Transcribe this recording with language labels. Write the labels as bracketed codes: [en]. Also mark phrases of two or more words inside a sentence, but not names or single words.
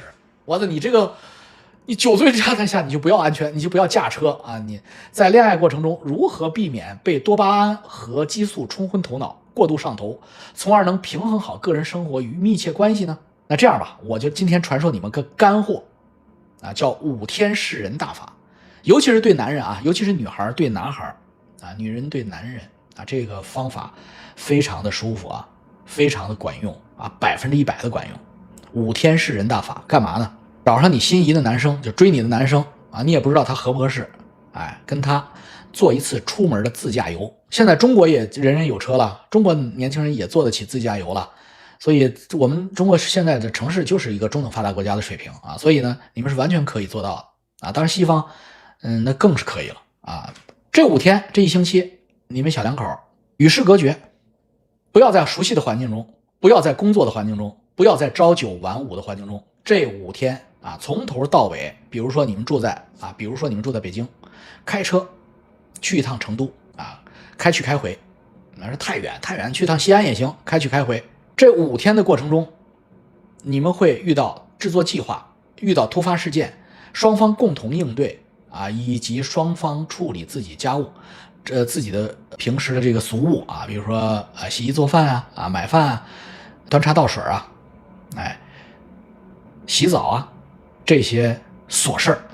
[zh] 我的你這個你酒醉狀態下你就不要安全，你就不要駕車你在戀愛過程中如何避免被多巴胺和激素沖昏頭腦過度上頭，從而能平衡好個人生活與密切關係呢？那這樣吧，我就今天傳授你們個乾貨叫5天識人大法，尤其是對男人尤其是女孩對男孩女人對男人這個方法非常的舒服非常的管用100%的管用。5天識人大法幹嘛呢？找上你心儀的男生，就追你的男生你也不知道他合不合適跟他做一次出门的自駕遊。现在中國也人人有车了，中国年輕人也做得起自駕遊了，所以我們中國現在的城市就是一個中等發達國家的水平啊，所以呢，你們是完全可以做到的啊。當然西方，那更是可以了啊。這5天這1星期，你們小两口與世隔絕，不要在熟悉的環境中，不要在工作的環境中，不要在朝九晚五的環境中。這5天啊，從頭到尾，比如說你们住在北京，開車去一趟成都啊，開去開回，那是太遠，去趟西安也行，開去開回。這5天的過程中，你們會遇到制作計劃，遇到突發事件，雙方共同應對啊，以及雙方處理自己家務，自己的平時的這個俗務啊，比如說洗衣做飯啊，買飯啊，端茶倒水啊，洗澡啊，這些瑣事兒。